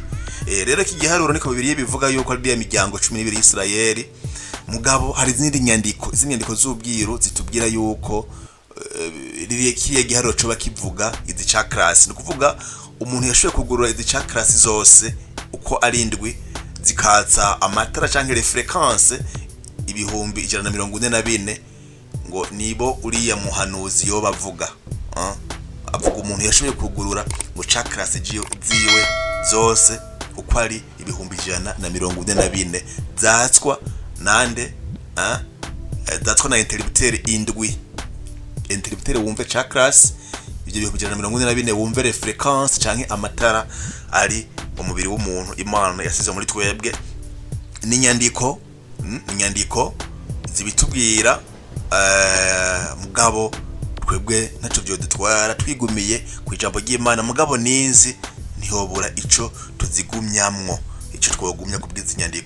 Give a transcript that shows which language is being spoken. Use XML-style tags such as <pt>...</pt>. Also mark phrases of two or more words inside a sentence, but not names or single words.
<rn>Rero iki giharuro niko Bibiliya bivuga yuko ari imiryango 12 y'Isirayeli, mugabo hari izindi nyandiko z'ubwiru zitubwira yuko kiya giharuro coba kivuga izi chakras. Ni kuvuga umuntu yashoboye kugurura izi chakras zose uko ari indwi, zikatsa amatara canke</rn> <fr>les fréquences</fr> <rn>ibihumbi 144, ngo nibo uriya muhanuzi yo bavuga. Avuga umuntu yashoboye kugurura mu chakras ziwe zose uko ari ibihumbi 144, zatswa nande, zatswa na interrupteur indwi. Interrupteur wumve chakras, ibyo bihumbi 144 wumve</rn> <fr>les fréquences</fr> <rn>canke amatara ari mu mubiri w'umuntu Imana yasize muri twebwe. N'inyandiko zibitubwira, mugabo twebwe ntaco byo dutwara, twigumiye ku ijambo ry'Imana. Mugabo ninzi ntihobura ico tuzigumyamwo, ico twogumya kubwiza inyandiko.</rn>